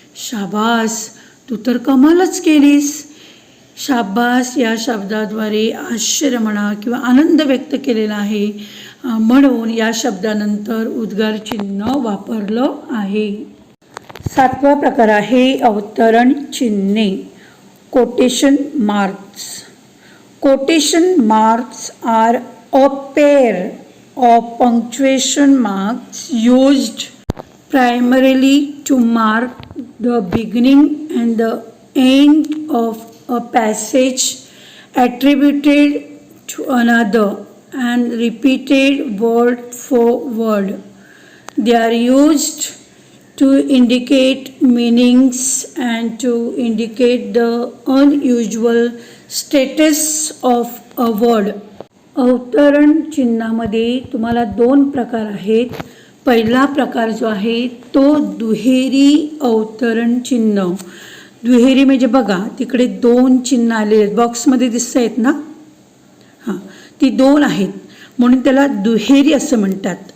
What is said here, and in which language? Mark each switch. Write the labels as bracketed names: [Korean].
[Marathi] शाबास तू तर कमालच केलीस. शाबास या शब्दाद्वारे आश्चर्य म्हणा किंवा आनंद व्यक्त केलेला आहे, म्हणून या शब्दानंतर उद्गार चिन्ह वापरलं आहे. 7वा प्रकार आहे अवतरण चिन्हे, quotation marks. [English] Quotation marks are a pair of punctuation marks used primarily to mark the beginning and the end of a passage attributed to another and repeated word for word. They are used to indicate meanings and to indicate the unusual status of a word. [Marathi] अवतरण चिन्हामध्ये तुम्हाला 2 प्रकार आहेत. पहिला प्रकार जो आहे तो दुहेरी अवतरण चिन्ह. दुहेरी म्हणजे बघा तिकडे 2 चिन्ह आले आहेत, बॉक्समध्ये दिसत आहेत ना, ती 2 आहेत म्हणून त्याला दुहेरी असं म्हणतात.